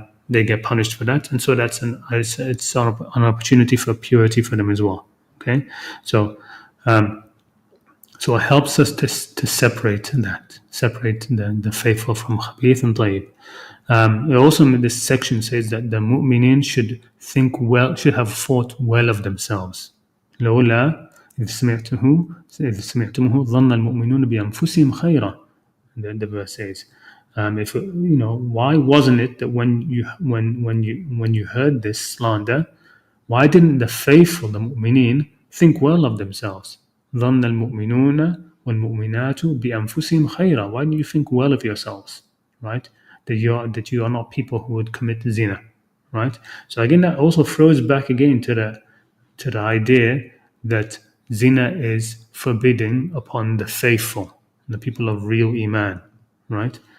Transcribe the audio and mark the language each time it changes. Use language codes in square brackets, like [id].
[en] They get punished for that, and so it's sort of an opportunity for purity for them as well. Okay, so it helps us to separate the faithful from khabith and tayyib. It also in this section says that the mu'minin should have thought well of themselves. [ar] لولا إذ سمعتموه ظن المؤمنون بأنفسهم خيرا. [en] The verse says, why wasn't it that when you heard this slander, why didn't the faithful, the mu'mineen, think well of themselves? [ar] ظن المؤمنون والمؤمنات بأنفسهم خيرا. [en] Why do you think well of yourselves, right? That you are not people who would commit zina, right? So again, that also throws back again to the idea that zina is forbidding upon the faithful, the people of real iman, right?